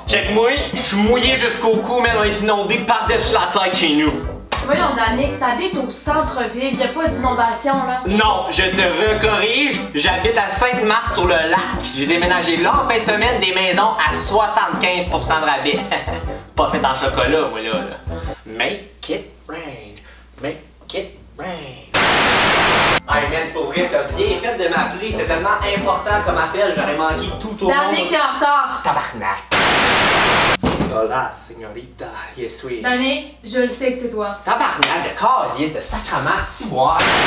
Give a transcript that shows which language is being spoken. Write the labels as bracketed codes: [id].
[fr] Check-moi, je suis mouillé jusqu'au cou, mais on est inondé par-dessus la tête chez nous. Voyons, Danick, t'habites au centre-ville, y'a pas d'inondation, là. Non, je te recorrige, j'habite à Sainte-Marthe sur le lac. J'ai déménagé là en fin de semaine, des maisons à 75% de rabais. Pas fait en chocolat, moi là. [en] Make it rain, make it rain. [fr] Hey man, pour vrai, t'as bien fait de m'appeler, c'était tellement important comme appel, j'aurais manqué tout au monde. Danick, t'es en retard. Tabarnak. [es] Hola, señorita, [fr] yes oui. Danick, je le sais que c'est toi. Tabarnak de calice, de sacrement, ciboire.